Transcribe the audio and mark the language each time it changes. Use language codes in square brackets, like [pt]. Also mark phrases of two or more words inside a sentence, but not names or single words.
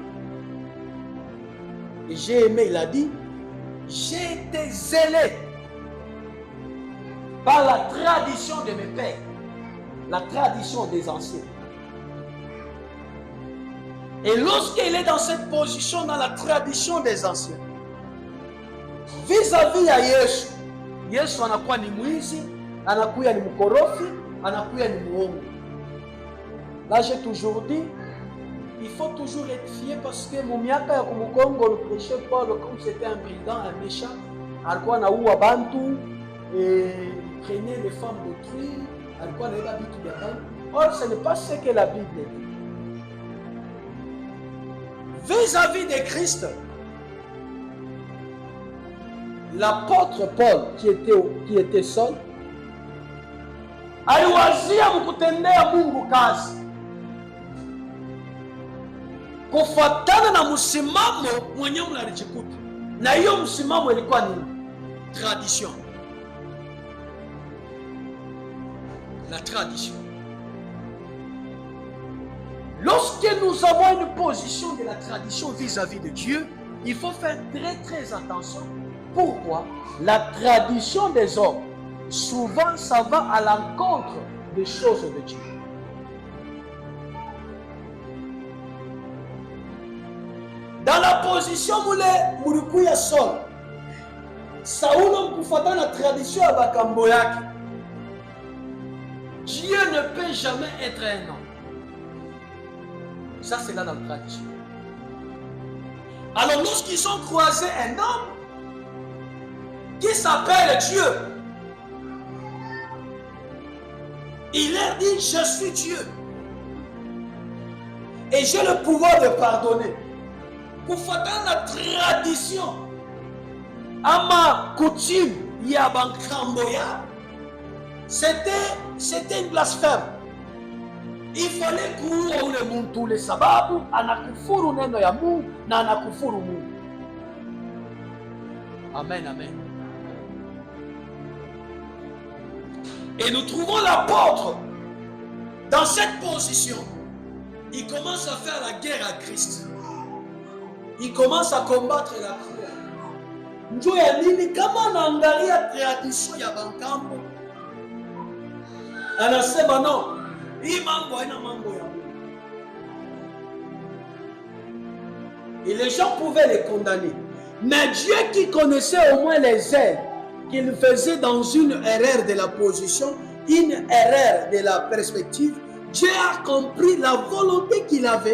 [fr] Et j'ai aimé, il a dit, j'étais zélé par la tradition de mes pères, la tradition des anciens. Et lorsqu'il est dans cette position, dans la tradition des anciens, vis-à-vis à Yesu, [sw] Yesu anakuwa ni mwizi, anakuwa ni mkorofi, anakuwa ni muongo. [fr] Là, j'ai toujours dit, il faut toujours être fier parce que mon [sw] miaka ya kumukongo, [fr] le prêcheur Paul, comme c'était un brigand, un méchant, [sw] alikuwa anaua bantu, [fr] et il prenait les femmes d'autrui, [sw] alikuwa anaenda vitu vya bantu. [fr] Or, ce n'est pas ce que la Bible dit. Vis-à-vis de Christ, l'apôtre Paul, qui était seul, [sw] aliwazia mkutendea Mungu kazi kufuatana na msimamo mwenyewe mnalijikuta. Na hiyo msimamo ilikuwa ni tradition. [fr] La tradition. Lorsque nous avons une position de la tradition vis-à-vis de Dieu, il faut faire très très attention. Pourquoi? La tradition des hommes, souvent ça va à l'encontre des choses de Dieu. Dans la position [sw] mulikuya Saul, Saulo mkufuatana na tradition ya bakambo yake. [fr] Dieu ne peut jamais être un homme. Ça, c'est là dans la tradition. Alors, lorsqu'ils ont croisé un homme qui s'appelle Dieu, il leur dit, je suis Dieu. Et j'ai le pouvoir de pardonner. Pour faire la tradition, ama coutume, yabankamboya, c'était une blasphème. Il fallait [sw] kuua ule muntu ule sababu anakufuru neno ya Mungu na anakufuru Mungu. [fr] Amen, amen. Et nous trouvons l'apôtre dans cette position. Il commence à faire la guerre à Christ. Il commence à combattre la croix. [sw] Njoo ya nini kama anaangalia tradition ya bankambo? Anasema non. Hii mambo haina mambo ya Mungu. [fr] Et les gens pouvaient les condamner. Mais Dieu qui connaissait au moins les ailes qu'il faisait dans une erreur de la position, une erreur de la perspective, Dieu a compris la volonté qu'il avait.